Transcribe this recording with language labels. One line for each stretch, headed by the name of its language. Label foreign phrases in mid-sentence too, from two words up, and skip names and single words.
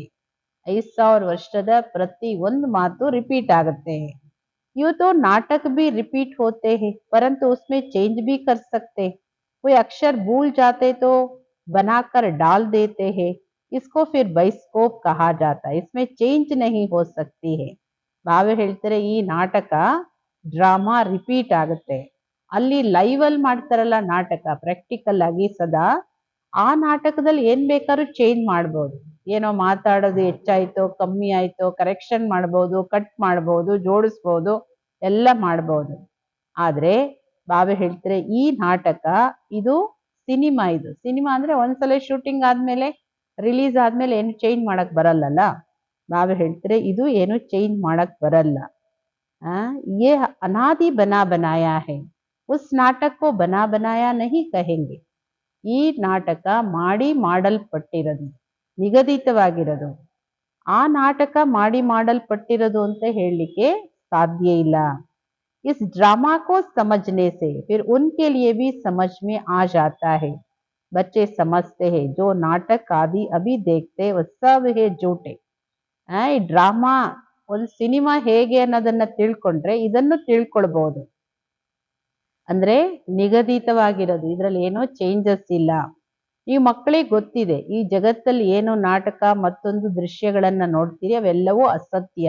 Kannada: 5,000 ವರ್ಷದ ಪ್ರತಿ ಒಂದು ಮಾತು ರಿಪೀಟ್ ಆಗುತ್ತೆ.
Hindi: यूं तो नाटक भी रिपीट होते हैं, परंतु उसमें चेंज भी कर सकते हैं. कोई अक्षर भूल जाते तो बनाकर डाल देते हैं. इसको फिर बाइस्कोप कहा जाता है. इसमें चेंज नहीं हो सकती है.
Kannada: ಬಾವೆ ಹೇಳ್ತಾರೆ ಈ ನಾಟಕ ಡ್ರಾಮಾ ರಿಪೀಟ್ ಆಗುತ್ತೆ. ಅಲ್ಲಿ ಲೈವ್ ಅಲ್ಲಿ ಮಾಡ್ತಾರಲ್ಲ ನಾಟಕ, ಪ್ರಾಕ್ಟಿಕಲ್ ಆಗಿ ಸದಾ, ಆ ನಾಟಕದಲ್ಲಿ ಏನ್ ಬೇಕಾದ್ರೂ ಚೇಂಜ್ ಮಾಡ್ಬೋದು. ಏನೋ ಮಾತಾಡೋದು ಹೆಚ್ಚಾಯ್ತೋ ಕಮ್ಮಿ ಆಯ್ತೋ ಕರೆಕ್ಷನ್ ಮಾಡ್ಬೋದು, ಕಟ್ ಮಾಡ್ಬೋದು, ಜೋಡಿಸ್ಬೋದು, ಎಲ್ಲ ಮಾಡ್ಬೋದು. ಆದ್ರೆ ಬಾವೆ ಹೇಳ್ತಾರೆ ಈ ನಾಟಕ ಇದು ಸಿನಿಮಾ. ಇದು ಸಿನಿಮಾ ಅಂದ್ರೆ ಒಂದ್ಸಲ ಶೂಟಿಂಗ್ ಆದ್ಮೇಲೆ ರಿಲೀಸ್ ಆದ್ಮೇಲೆ ಏನು ಚೇಂಜ್ ಮಾಡಕ್ ಬರಲ್ಲಲ್ಲ. ಬಾವೆ ಹೇಳ್ತಾರೆ ಇದು ಏನು ಚೇಂಜ್ ಮಾಡಕ್ ಬರಲ್ಲ.
Hindi: ये अनादि बना बनाया है, उस नाटक को बना बनाया नहीं कहेंगे.
Kannada: ಈ ನಾಟಕ ಮಾಡಿ ಮಾಡಲ್ಪಟ್ಟಿರೋದು, ನಿಗದಿತವಾಗಿರೋದು. ಆ ನಾಟಕ ಮಾಡಿ ಮಾಡಲ್ಪಟ್ಟಿರೋದು ಅಂತ ಹೇಳಲಿಕ್ಕೆ ಸಾಧ್ಯ ಇಲ್ಲ.
Hindi: इस ड्रामा को समझने से फिर उनके लिए भी समझ में आ जाता है. बच्चे समझते हैं जो नाटक आदि अभी देखते वह सब है झूठे.
Kannada: ಈ ಡ್ರಾಮಾ ಒಂದು ಸಿನಿಮಾ ಹೇಗೆ ಅನ್ನೋದನ್ನ ತಿಳ್ಕೊಂಡ್ರೆ ಇದನ್ನು ತಿಳ್ಕೊಳ್ಬಹುದು. ಅಂದ್ರೆ ನಿಗದಿತವಾಗಿರೋದು, ಇದ್ರಲ್ಲಿ ಏನೋ ಚೇಂಜಸ್ ಇಲ್ಲ. ಈ ಮಕ್ಕಳಿಗೆ ಗೊತ್ತಿದೆ ಈ ಜಗತ್ತಲ್ಲಿ ಏನು ನಾಟಕ ಮತ್ತೊಂದು ದೃಶ್ಯಗಳನ್ನ ನೋಡ್ತೀರಿ ಅವೆಲ್ಲವೂ ಅಸತ್ಯ.